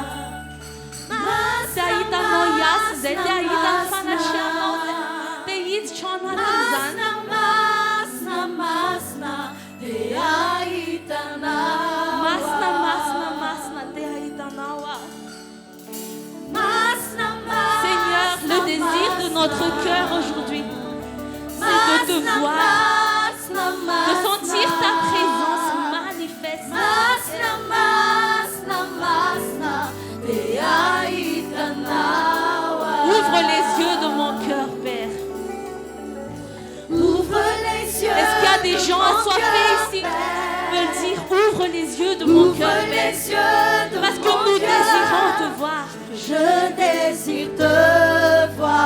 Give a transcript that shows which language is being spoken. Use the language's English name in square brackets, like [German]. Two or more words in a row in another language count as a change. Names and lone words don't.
[Malagasy] Te ahitanao iasy zay, te ahitany fanatrianao zay. Te hiditra ao anatin'izany. Masina masina. Te ahitanao. Masina, masina, masina, te ahitanao. Masina masina. [French] Seigneur, le désir de notre cœur aujourd'hui, c'est de te voir, de sentir ta présence manifeste. [Malagasy] Masina masina masina. Te ahitanao. [French] Ouvre les yeux de mon cœur, Père. Ouvre les yeux. Est-ce qu'il y a des de gens mon assoiffés cœur, ici qui Père. veulent dire ouvre les yeux de mon Ouvre cœur, Père? les yeux de Parce que mon nous cœur. désirons te voir. Je désire te voir.